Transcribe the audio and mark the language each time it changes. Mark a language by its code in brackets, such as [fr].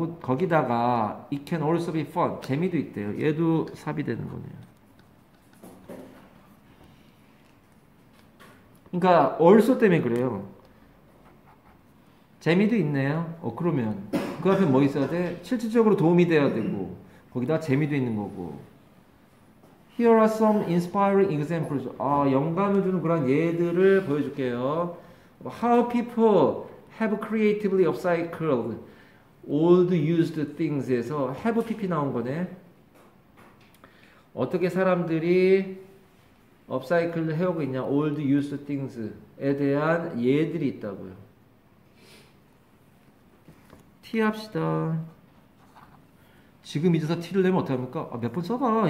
[ko] 거기다가 [en] it can also be fun. [ko] 재미도 있대요. 얘도 삽이 되는 거네요. 그러니까 also 때문에 그래요. 재미도 있네요. 그러면 그 앞에 뭐 있어야 돼? 실질적으로 도움이 돼야 되고 거기다 재미도 있는 거고. [en] Here are some inspiring examples. [ko] 영감을 주는 그런 예들을 보여줄게요. [en] How people have creatively upcycled old used things에서 have pp [ko] 나온 거네. 어떻게 사람들이 업사이클을 해오고 있냐, [en] old used things [ko] 에 대한 예들이 있다고요. T 합시다. 지금 잊어서 T를 내면 어떡합니까? 몇 번 써봐.